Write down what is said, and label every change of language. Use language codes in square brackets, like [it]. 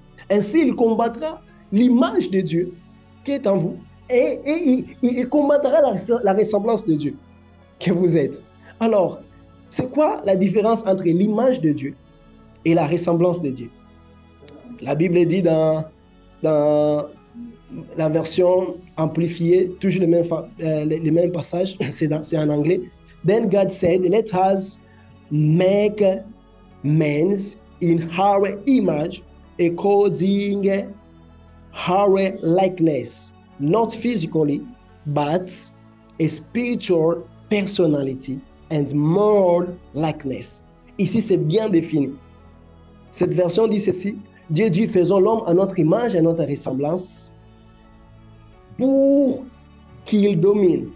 [fr] Ainsi, il combattra l'image de Dieu qui est en vous et il combattra la ressemblance de Dieu que vous êtes. Alors, c'est quoi la différence entre l'image de Dieu et la ressemblance de Dieu? La Bible dit dans la version amplifiée, toujours les mêmes passages, c'est en anglais. [en] Then God said, let us make man in our image according our likeness, not physically, but a spiritual personality and moral likeness. [fr] Ici, c'est bien défini. Cette version dit ceci, Dieu dit, faisons l'homme à notre image et à notre ressemblance pour qu'il domine.